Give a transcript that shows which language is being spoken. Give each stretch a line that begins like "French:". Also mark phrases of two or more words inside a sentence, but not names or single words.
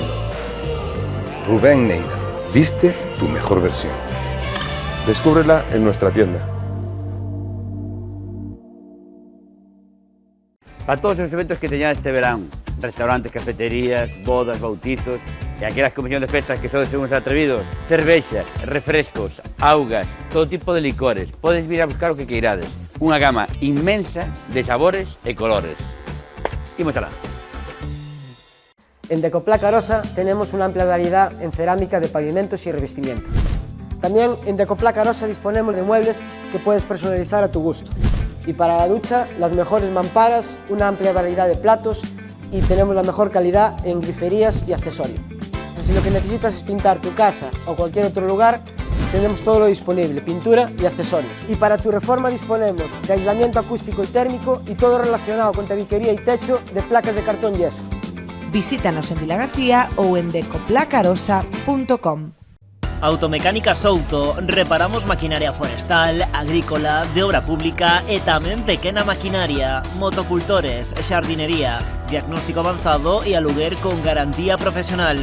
Spanish: Rubén Neira, viste tu mejor versión. Descúbrela en nuestra tienda.
Galician: Para todos os eventos que teñades este verán, restaurantes, cafeterías, bodas, bautizos e aquelas comisións de festas que sodes uns atrevidos, cervexas, refrescos, augas, todo tipo de licores, podes vir a buscar o que queirades. Unha gama inmensa de sabores e colores. Imos alá.
Spanish: En Decoplaca Arosa tenemos una amplia variedad en cerámica de pavimentos y revestimientos. También en Decoplaca Arosa disponemos de muebles que puedes personalizar a tu gusto. Y para la ducha, las mejores mamparas, una amplia variedad de platos y tenemos la mejor calidad en griferías y accesorios. Si lo que necesitas es pintar tu casa o cualquier otro lugar, tenemos todo lo disponible, pintura y accesorios. Y para tu reforma disponemos de aislamiento acústico y térmico y todo relacionado con tabiquería y techo de placas de cartón yeso. Visítanos en Vilagarcía ou en decoplacarosa.com.
Galician: Automecánica Souto, reparamos maquinaria forestal, agrícola, de obra pública e tamén pequena maquinaria, motocultores, xardinería, diagnóstico avanzado e aluguer con garantía profesional.